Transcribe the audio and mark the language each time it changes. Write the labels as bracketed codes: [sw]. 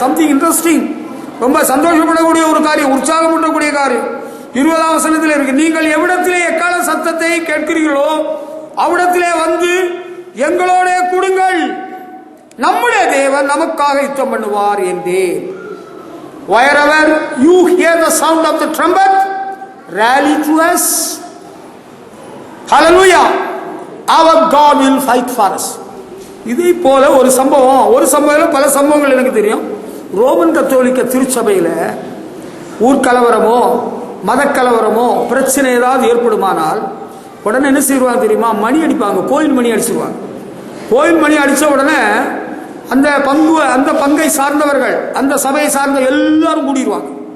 [en] something interesting, [ta] ரொம்ப சந்தோஷப்படக்கூடிய ஒரு காரியம், உற்சாகப்படக்கூடிய காரியம். 20ஆம் வசனத்தில் இருக்கு. நீங்கள் எவ்விடத்திலே எக்கால சத்தத்தை கேட்கிறீர்களோ அவ்விடத்திலே வந்து எங்களோட கூடுங்கள், நம்முடைய தேவன் நமக்காக யுத்தம் பண்ணுவார் என்றேன். [en] Wherever you hear the sound of the trumpet, rally to us. Hallelujah. Our God will fight for us. [ta] இதே போல ஒரு சம்பவம் பல சம்பவங்கள் எனக்கு தெரியும். ரோமன் கத்தோலிக்க திருச்சபையில் ஊர்கலவரமோ மதக்கலவரமோ பிரச்சனை ஏதாவது ஏற்படுமானால் உடனே என்ன செய்வாங்க தெரியுமா? மணி அடிப்பாங்க. கோயில் மணி அடிச்சிருவாங்க. கோயில் மணி அடித்த உடனே அந்த பங்கை சார்ந்தவர்கள், அந்த சபையை சார்ந்த எல்லாரும் கூடிடுவாங்க.